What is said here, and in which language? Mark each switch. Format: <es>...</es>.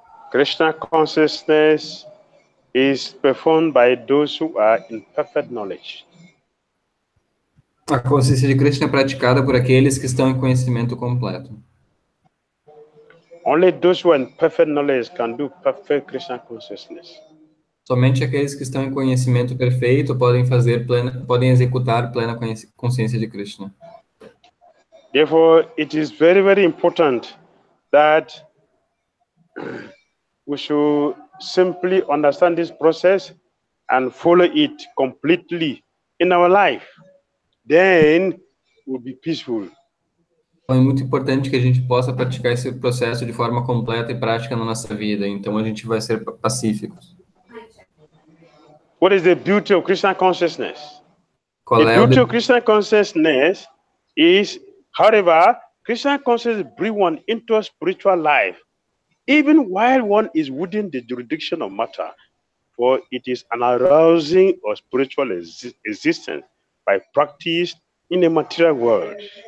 <en>Krishna consciousness is performed by those who are in perfect knowledge.</en> <pt>A consciência de Krishna é praticada por aqueles que estão em conhecimento completo.</pt> <en>Only those who are in perfect knowledge can do perfect Krishna consciousness.</en> <pt>Somente aqueles que estão em conhecimento perfeito podem executar plena consciência de Krishna.</pt> <en>Therefore, it is very, very important that we should simply understand this process and follow it completely in our life. Then we'll be peaceful.</en> <pt>Então, é muito importante que a gente possa praticar esse processo de forma completa e prática na nossa vida. Então, a gente vai ser pacíficos.</pt> <en>What is the beauty of Krishna consciousness?</en> <pt>Qual</pt> <en>The</en> <pt>é o</pt> <en>beauty of Krishna consciousness is, however, Krishna consciousness brings one into a spiritual life, even while one is within the jurisdiction of matter, for it is an arousing of spiritual existence by practice in the material world.</en>